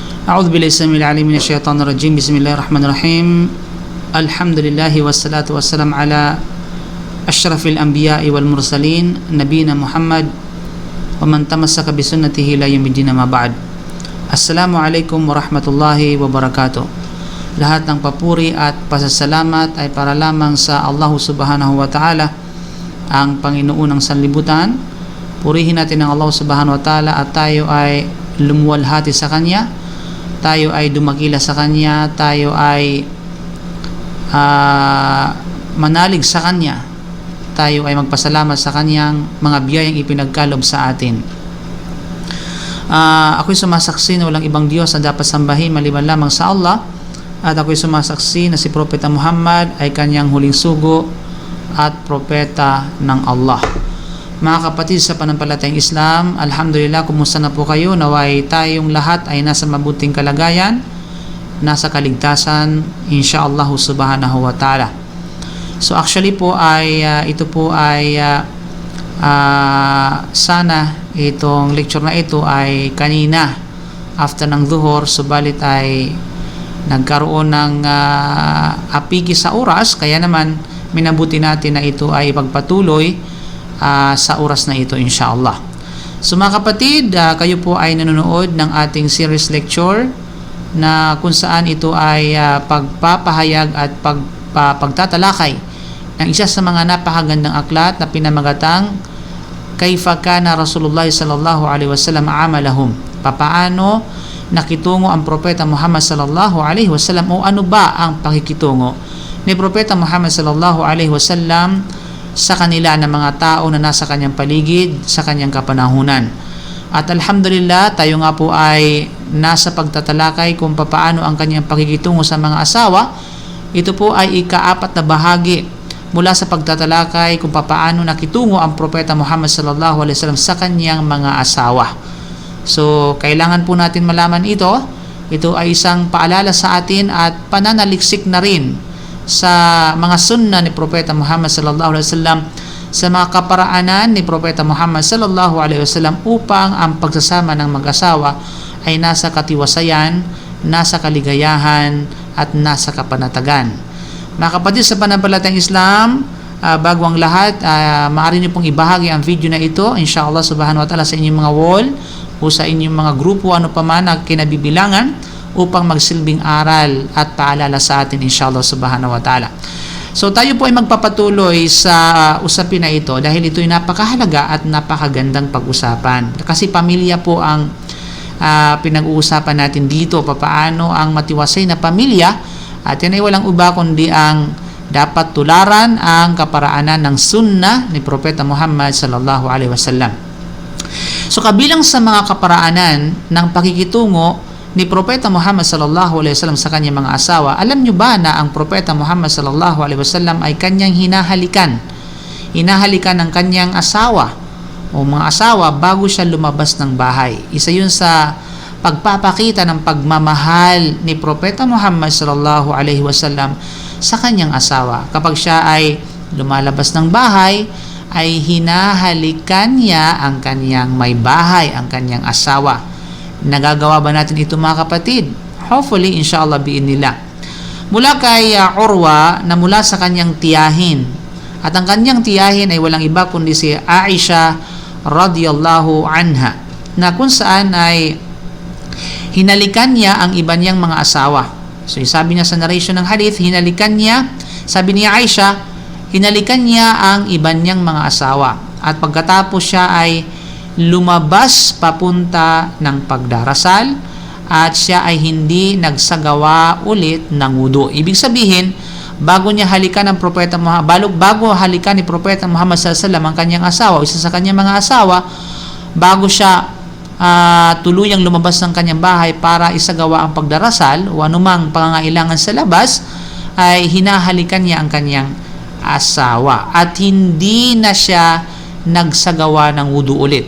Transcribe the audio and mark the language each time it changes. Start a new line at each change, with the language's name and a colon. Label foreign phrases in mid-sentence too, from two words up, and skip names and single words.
Arabic: أعوذ بالله السميع العليم من الشيطان الرجيم. بسم الله الرحمن الرحيم. الحمد لله والصلاة والسلام على أشرف الأنبياء والمرسلين نبينا محمد ومن تمسك بسنته إلى يوم الدين ما بعد. السلام عليكم ورحمة الله وبركاته.
Filipino: Lahat ng papuri at pasasalamat ay para lamang sa Allah
Arabic: سبحانه وتعالى,
Filipino: ang Panginoon ng sanlibutan. Purihin natin ang Allah
Arabic: سبحانه وتعالى
Filipino: at tayo ay lumuwalhati sa Kanya, tayo ay dumakila sa Kanya, tayo ay manalig sa Kanya, tayo ay magpasalamat sa Kanyang mga biyayang ipinagkalob sa atin. Ako'y sumasaksi na walang ibang Diyos na dapat sambahin maliban lamang sa Allah, at ako'y sumasaksi na si Propeta Muhammad ay Kanyang huling sugo at propeta ng Allah. Mga kapatid sa panampalatayang Islam, alhamdulillah, kumusta na po kayo? Naway tayong lahat ay nasa mabuting kalagayan, nasa kaligtasan,
Arabic: إن شاء الله سبحانه وتعالى.
Filipino: So actually po ay ito po ay sana itong lecture na ito ay kanina after ng dhuhur, subalit ay nagkaroon ng apigi sa oras, kaya naman minabuti natin na ito ay ipagpatuloy sa oras na ito, inshallah. So mga kapatid, kayo po ay nanonood ng ating
English: series lecture
Filipino: na kung saan ito ay pagpapahayag at pagtatalakay ng isa sa mga napakagandang aklat na pinamagatang
Arabic: كيف كان رسول الله صلى الله عليه وسلم عملهم.
Filipino: Papaano nakitungo ang Propeta Muhammad
Arabic: صلى الله عليه وسلم,
Filipino: o ano ba ang pakikitungo ni Propeta Muhammad
Arabic: صلى الله عليه وسلم
Filipino: sa kanila ng mga tao na nasa kanyang paligid sa kanyang kapanahunan. At alhamdulillah, tayo nga po ay nasa pagtatalakay kung paano ang kanyang pakikitungo sa mga asawa. Ito po ay ika-4 na bahagi mula sa pagtatalakay kung paano nakitungo ang Propeta Muhammad
Arabic: صلى الله عليه وسلم
Filipino: sa kanyang mga asawa. So kailangan po natin malaman ito. Ito ay isang paalala sa atin at pananaliksik na rin sa mga sunna ni Propeta Muhammad
Arabic: صلى الله عليه وسلم,
Filipino: sa mga kaparaanan ni Propeta Muhammad
Arabic: صلى الله عليه وسلم
Filipino: upang ang pagsasama ng mag-asawa ay nasa katiwasayan, nasa kaligayahan at nasa kapanatagan. Mga kapatid sa panampalatayang Islam, bago ang lahat, maaari niyo pong ibahagi ang video na ito,
Arabic: إن شاء الله سبحانه وتعالى,
Filipino: sa inyong mga wall o sa inyong mga grupo, ano pa man ang kinabibilangan, upang magsilbing aral at paalala sa atin,
Arabic: إن شاء الله سبحانه وتعالى.
Filipino: So tayo po ay magpapatuloy sa usapin na ito dahil ito ay napakahalaga at napakagandang pag-usapan. Kasi pamilya po ang pinag-uusapan natin dito, papaano ang matiwasay na pamilya, at yan ay walang iba kundi ang dapat tularan ang kaparaanan ng sunnah ni Propeta Muhammad
Arabic: صلى الله عليه وسلم.
Filipino: So kabilang sa mga kaparaanan ng pakikitungo ni Propeta Muhammad
Arabic: صلى الله عليه وسلم
Filipino: sa kanyang mga asawa, alam nyo ba na ang Propeta Muhammad
Arabic: صلى الله عليه وسلم
Filipino: ay kanyang hinahalikan ng kanyang asawa o mga asawa bago siya lumabas ng bahay. Isa yun sa pagpapakita ng pagmamahal ni Propeta Muhammad
Arabic: صلى الله عليه وسلم
Filipino: sa kanyang asawa. Kapag siya ay lumalabas ng bahay, ay hinahalikan niya ang kanyang may bahay, ang kanyang asawa. Nagagawa ba natin ito, mga kapatid? Hopefully,
Arabic: إن شاء الله بإذن الله.
Filipino: Mula kay Urwa na mula sa kanyang tiyahin, at ang kanyang tiyahin ay walang iba kundi si Aisha
Arabic: رضي الله عنها,
Filipino: na kung saan ay hinalikan niya ang iba niyang mga asawa. So sabi niya sa narration ng hadith, hinalikan niya, sabi ni Aisha, hinalikan niya ang iba niyang mga asawa, at pagkatapos siya ay lumabas papunta ng pagdarasal, at siya ay hindi nagsagawa ulit ng wudu. Ibig sabihin, bago niya halikan ang Propeta Muhammad, bago halikan ni Propeta Muhammad
Arabic: صلى الله عليه وسلم
Filipino: ang kanyang asawa, isa sa kanyang mga asawa, bago siya tuluyang lumabas ng kanyang bahay para isagawa ang pagdarasal o anumang pangangailangan sa labas, ay hinahalikan niya ang kanyang asawa at hindi na siya nagsagawa ng wudu ulit.